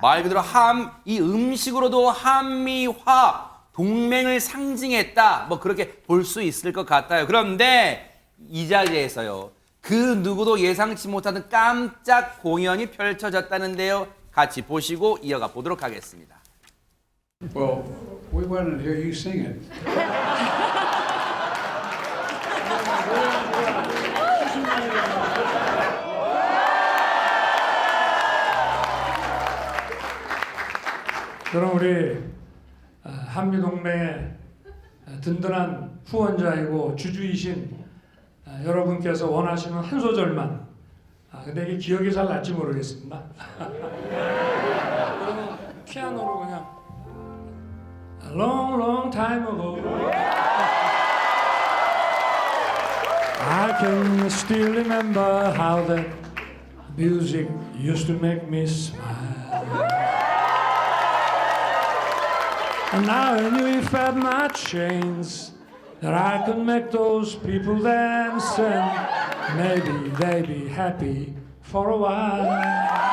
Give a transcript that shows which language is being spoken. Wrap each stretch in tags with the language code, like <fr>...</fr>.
<ko>말 그대로 이 음식으로도 한미화 동맹을 상징했다. 뭐 그렇게 볼 수 있을 것 같아요. 그런데 이 자리에서요. 그 누구도 예상치 못하는 깜짝 공연이 펼쳐졌다는데요. 같이 보시고 이어가 보도록 하겠습니다.</ko> <en>Well, we wanted to hear you sing it.</en> <ko>그럼 우리 한미동맹의 든든한 후원자이고 주주이신 여러분께서 원하시는 한 소절만 근데 이게 기억이 잘 날지 모르겠습니다. 피아노로 그냥</ko> <en>A long, long time ago I can still remember how that music used to make me smile And now I knew if I had my chains that I could make those people dance and maybe they'd be happy for a while.</en>